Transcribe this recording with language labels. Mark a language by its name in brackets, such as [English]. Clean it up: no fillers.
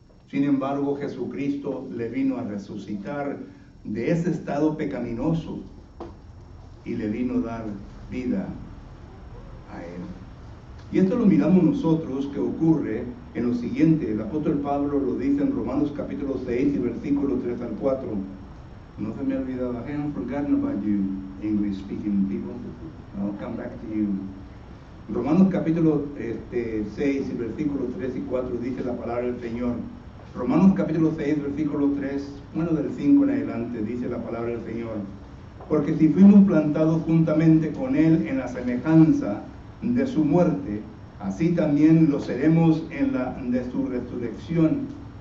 [Spanish] Sin embargo, Jesucristo le vino a resucitar de ese estado pecaminoso y le vino a dar vida a él. Y esto lo miramos nosotros que ocurre en lo siguiente. El apóstol Pablo lo dice en Romanos capítulo 6 y versículo 3 al 4. No se me ha olvidado. [English] I haven't forgotten about you, English speaking people. I'll come back to you. [Spanish] Romanos capítulo 6 y versículo 3 y 4 dice la palabra del Señor. Romanos capítulo 6, versículo 3, del 5 en adelante, dice la palabra del Señor. Porque si fuimos plantados juntamente con Él en la semejanza de su muerte, así también lo seremos en la de su resurrección.